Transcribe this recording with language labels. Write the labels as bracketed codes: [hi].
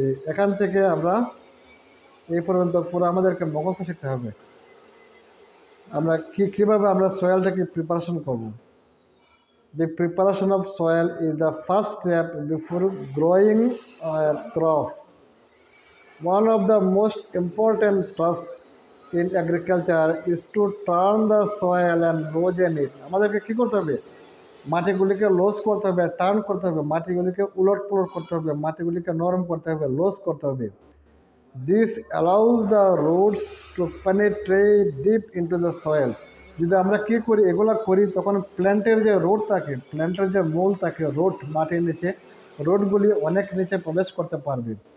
[bn] এখান থেকে আমরা এই পর্যন্ত পুরো আমাদেরকে মুখস্থ শিখতে হবে। আমরা কীভাবে আমরা সয়েলটাকে প্রিপারেশন করব। [en] The preparation of soil is the first step before growing a crop. One of the most important tasks in agriculture is to turn the soil and loosen it. [bn] আমাদেরকে কী করতে হবে, মাটিগুলিকে লুজ করতে হবে, টার্ন করতে হবে, মাটিগুলিকে উলট পুলট করতে হবে, মাটিগুলিকে নরম করতে হবে, লুজ করতে হবে। [en] This allows the roots to penetrate deep into the soil. [bn] যদি আমরা কী করি এগুলো করি তখন প্ল্যান্টের যে রুট থাকে, প্ল্যান্টের যে মূল থাকে, রুট মাটির নিচে, রুটগুলি অনেক নিচে প্রবেশ করতে পারবে।